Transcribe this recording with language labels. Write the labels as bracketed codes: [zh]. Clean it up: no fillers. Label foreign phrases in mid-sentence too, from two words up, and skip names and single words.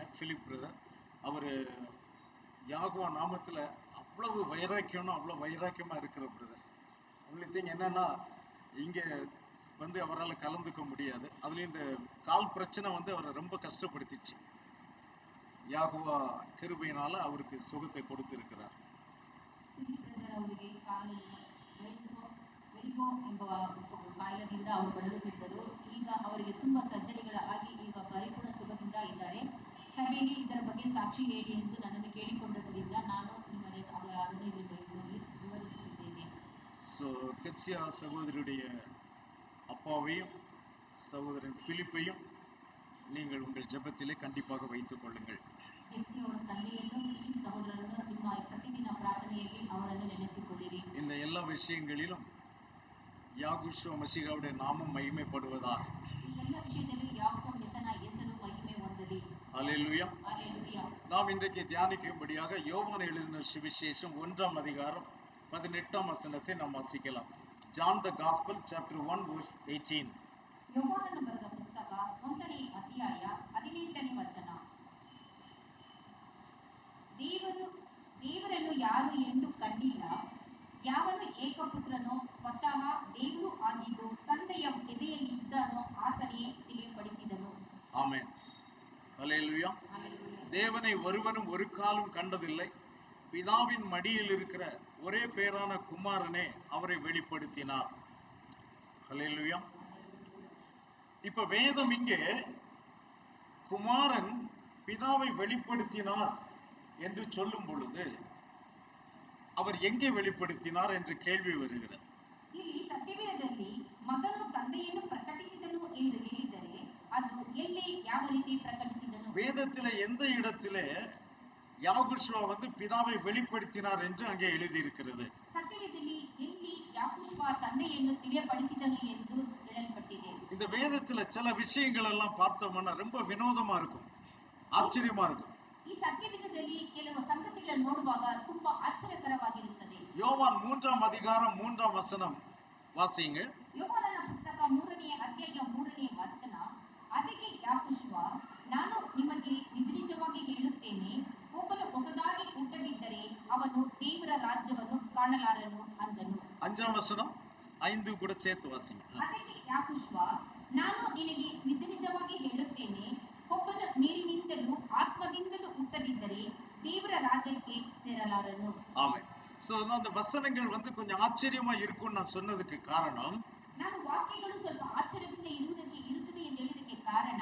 [ta] பிலிப் பிரதர், அவர் யாகுவா நாமத்தில் அவ்வளவு வைராக்கியம்னா அவ்வளோ வைராக்கியமாக இருக்கிற பிரதர். [en] only thing [ta] என்னன்னா, இங்கே வந்து அவரால் கலந்துக்க முடியாது. அதுலேயும் இந்த கால் பிரச்சனை வந்து அவரை ரொம்ப கஷ்டப்படுத்திடுச்சு. யாகுவா கிருபையினால அவருக்கு சுகத்தை கொடுத்திருக்கிறார். [kn] ಎಂಬ ಕಾಯಿಲೆಯಿಂದ ಅವರು ಬಳಲುತ್ತಿದ್ದರು. ಈಗ ಅವರಿಗೆ ತುಂಬಾ ಸರ್ಜರಿಗಳು ಆಗಿ ಈಗ ಪರಿಪೂರ್ಣ ಸುಖದಿಂದ ಇದ್ದಾರೆ. ಸಭೆಯಲ್ಲಿ ಇದರ ಬಗ್ಗೆ ಸಾಕ್ಷಿ ಹೇಳಿ ಎಂದು ನನ್ನನ್ನು ಕೇಳಿಕೊಂಡಿದ್ದರಿಂದ ನಾನು ನಿಮಗೆ ಅದನ್ನು ಇಲ್ಲಿ ವಿವರಿಸುತ್ತಿದ್ದೇನೆ. [ta] ஸோ கெட்சியா சகோதரியுடைய அப்பாவையும் சகோதரன் பிலிப்பையும் நீங்கள் உங்கள் ஜெபத்திலே கண்டிப்பாக வைத்துக் கொள்ளுங்கள். இந்த எல்லா விஷயங்களிலும் யாகுஷுவ மசிகாவுடைய நாமம் மகிமைப்படுவதாக. அல்லேலூயா. நாம் இன்றைக்கு தியானிக்கும்படியாக யோவான் எழுதின சுவிசேஷம் 1ஆம் அதிகாரம் 18ஆம் வசனத்தை நாம் வாசிக்கலாம். [en] John the Gospel chapter 1 verse 18. [kn] ಯೋಹಾನನು ಬರೆದ ಪುಸ್ತಕ 1ನೇ ಅಧ್ಯಾಯ 18ನೇ ವಚನ. ದೇವರನ್ನು ಯಾರು ಎಂದು ಕಂಡಿಲ್ಲ. ಯಾವನು ಏಕಪುತ್ರನೋ ಸ್ವತಃ ದೇವರು ಆಗಿದ್ದು ತಂದೆಯ ಎದೆಯಲ್ಲಿ ಇದ್ದಾನೋ ಆತನೇ ತಿಳಿಯಪಡಿಸಿದನು. [ta] ஆமென். அல்லேலூயா. தேவனை ஒருவனும் ஒரு காலும் கண்டதில்லை. பிதாவின் மடியில் இருக்கிற ஒரே பேரான குமாரனே அவரை வெளிப்படுத்தினார். அல்லேலூயா. இப்ப வேதம் இங்கே குமாரன் பிதாவை வெளிப்படுத்தினார் என்று சொல்லும் பொழுது அவர் எங்கே வெளிப்படுத்தினார் என்று கேள்வி வருகிறது. [kn] ಇಲ್ಲಿ ಸತ್ಯವೇದದಲ್ಲಿ ಮಗನು ತಂದೆಯನ್ನು ಪ್ರಕಟಿಸಿದನು ಎಂದು ಹೇಳಿದರೆ ಅದು ಎಲ್ಲಿ ಯಾವ ರೀತಿ ಪ್ರಕಟಿಸಿದನು? [ta] வேதத்திலே எந்த இடத்திலே யாகுஷுவா வந்து பிதாவை வெளிப்படுத்தினார் என்று அங்கே எழுதி இருக்கிறது. [kn] ಸತ್ಯವೇದದಲ್ಲಿ ಎಲ್ಲಿ ಯಾகுಷುವಾ ತಂದೆಯನ್ನು ತಿಳಿಯಪಡಿಸಿದನು ಎಂದು ಹೇಳಲ್ಪಟ್ಟಿದೆ. [ta] இந்த வேதத்துல சில விஷயங்கள் எல்லாம் பார்த்தோம்னா ரொம்ப வினோதமா இருக்கும், ஆச்சரியமா இருக்கும். [kn] ಈ ಸತ್ಯವೇದದಲ್ಲಿ ಕೆಲವು ಸಂಗತಿಗಳನ್ನು ನೋಡುವಾಗ ತುಂಬಾ ಆಶ್ಚರ್ಯಕರವಾಗಿರುತ್ತದೆ. [ta] யோவான் 3ஆம் அதிகாரம் 3ஆம் வசனம் வாசிங்க. [kn] ಯೋಹಾನನ ಪುಸ್ತಕ 3ನೇ ಅಧ್ಯಾಯ 3ನೇ ವಚನ. ಅದಕ್ಕೆ ಯಾಕುಷುವ, ನಾನು ನಿಮಗೆ ನಿಜವಾಗಿ ಹೇಳುತ್ತೇನೆ, ಒಬ್ಬನು ಹೊಸದಾಗಿ ಹುಟ್ಟದಿದ್ದರೆ ಅವನು ದೇವರ ರಾಜ್ಯವನ್ನು ಕಾಣಲಾರನು ಅಂದನು. [ta] 5ಆம் வசனம் 5 ಕೂಡ சேர்த்து வாசிங்க. [kn] ಅದಕ್ಕೆ ಯಾಕುಷುವ, ನಾನು ನಿನಗೆ ನಿಜವಾಗಿ ಹೇಳುತ್ತೇನೆ, ಒಬ್ಬನು ನೀರಿನಿಂದಲೂ ಆತ್ಮದಿಂದಲೂ ಹುಟ್ಟದಿದ್ದರೆ ದೇವರ ರಾಜ್ಯಕ್ಕೆ ಸೇರಲಾರನು. [ta] ஆமென். சோ அந்த வசனங்கள் வந்து கொஞ்சம் ஆச்சரியமா இருக்கும் நான் சொன்னதுக்கு காரணம், [kn] ನಾನು ವಾಕ್ಯಗಳು ಸ್ವಲ್ಪ ಆಶ್ಚರ್ಯದಿಂದ ಇರುತ್ತದೆ ಎಂದು ಹೇಳಿದಕ್ಕೆ ಕಾರಣ,